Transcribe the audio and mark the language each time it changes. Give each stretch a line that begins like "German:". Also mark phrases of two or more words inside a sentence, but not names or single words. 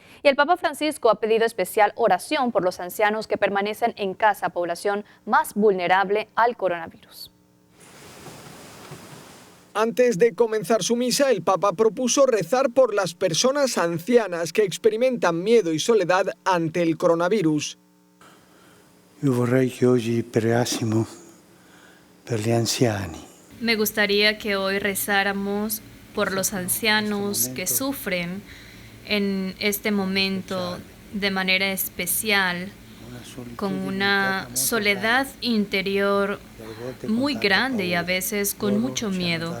Spanish: Y el Papa Francisco ha pedido especial oración por los ancianos que permanecen en casa, población más vulnerable al coronavirus. Antes de comenzar su misa, el Papa propuso rezar por las personas ancianas que experimentan miedo y soledad ante el coronavirus.
Italian: Io vorrei che oggi pregassimo per gli anziani.
Spanish: Me gustaría que hoy rezáramos por los ancianos que sufren en este momento de manera especial, con una soledad interior muy grande y a veces con mucho miedo.